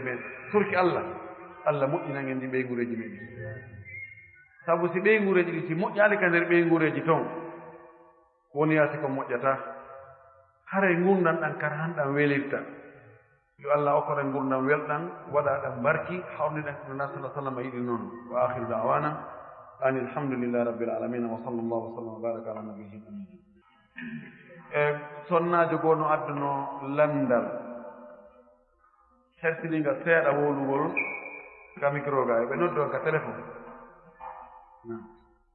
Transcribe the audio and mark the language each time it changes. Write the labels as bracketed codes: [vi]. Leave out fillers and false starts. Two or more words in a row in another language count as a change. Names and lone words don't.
[ff] men surki Allah moƴƴinangen ndi ɓeygureji meɗen sabu si ɓeygureji ɗi si moƴƴali ka nder ɓeygureji toon woni yaasi ko moƴƴata haray gurdam ɗan kara hanɗam welirta yo Allah okkoren gurdam welɗam waɗa ɗam barki hawniɗen ko nana sallah sallam yiɗi noon [ar] وآخر دعوانا أن الحمد لله رب العالمين وصلى الله وسلم وبارك على نبيين آمين [ff] e sonnajo goo no adduno landal hersiningal seeɗa wolugol ka micro ga ɓe noddi on ka téléphone